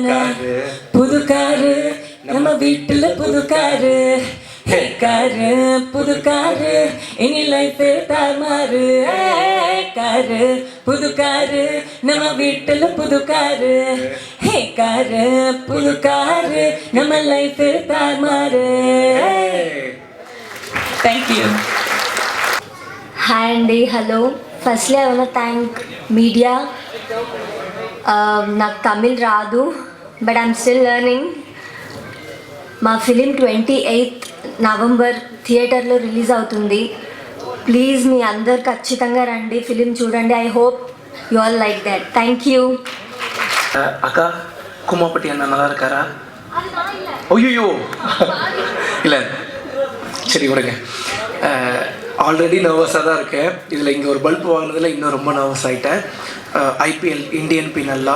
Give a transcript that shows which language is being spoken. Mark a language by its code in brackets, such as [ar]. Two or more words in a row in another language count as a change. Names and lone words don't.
[ta] புது காரு நம்ம வீட்டுல, புது காரு ஹே காரு, புது காரு இனி லைஃபே தார்மாரு. காரு புது காரு நம்ம வீட்டுல, புது காரு ஹே காரு, புது காரு நம்ம லைஃபே தார்மாரு. [en] Thank you. Hi andi, hello. Firstly I want thank media. [te] నాకు తమిళ్ రాదు, బట్ [en] I'm still learning. [te] మా ఫిలిం 28th నవంబర్ థియేటర్లో రిలీజ్ అవుతుంది. ప్లీజ్ మీ అందరు ఖచ్చితంగా రండి, ఫిలిం చూడండి. [en] I hope you all like that. Thank you. [ta] அக்கா குமாப்பட்டி அண்ணா நல்லா இருக்காரா? ஐயோ இல்லை, சரி விடுங்க. ஆல்ரெடி நர்வஸாக தான் இருக்கேன். இதில் இங்கே ஒரு பல்ப் வாங்கினதில் இன்னும் ரொம்ப நர்வஸ் ஆகிட்டேன். [en] IPL Indian Penal Law.